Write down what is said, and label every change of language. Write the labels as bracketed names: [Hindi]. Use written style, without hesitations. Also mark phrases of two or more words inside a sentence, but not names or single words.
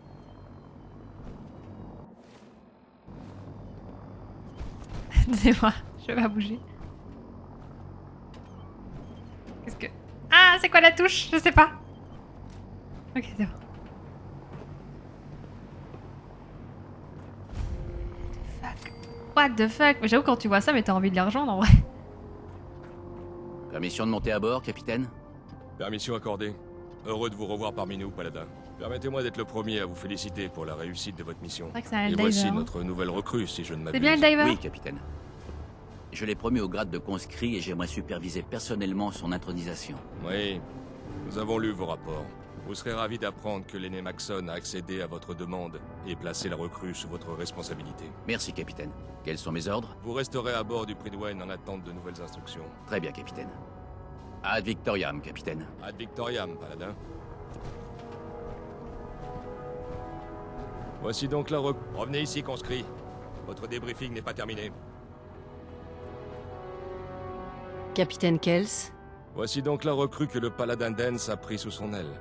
[French] Donnez-moi, je vais pas bouger. Qu'est-ce que... Ah, c'est quoi la touche? Je sais pas. Ok, c'est bon. [English] What the fuck? [French] Mais j'avoue, quand tu vois ça, mais t'as envie de les rejoindre en vrai. Permission de monter à bord, capitaine? Permission accordée. Heureux de vous revoir parmi nous, Paladin. Permettez-moi d'être le premier à vous féliciter pour la réussite de votre mission. C'est vrai que c'est un Et Helldiver, voici hein. notre nouvelle recrue, si je ne m'abuse. C'est bien Helldiver? Oui, capitaine. Je l'ai promu au grade de conscrit et j'aimerais superviser personnellement son intronisation. Oui, nous avons lu vos rapports. Vous serez ravi d'apprendre que l'aîné Maxon a accédé à votre demande et placé la recrue sous votre responsabilité. Merci, capitaine. Quels sont mes ordres? Vous resterez à bord du Prydwen en attente de nouvelles instructions. Très bien, capitaine. Ad Victoriam, capitaine. Ad Victoriam, paladin. Voici donc la Revenez ici, conscrit. Votre débriefing n'est pas terminé. Capitaine Kels. Voici donc la recrue que le paladin Dance a pris sous son aile.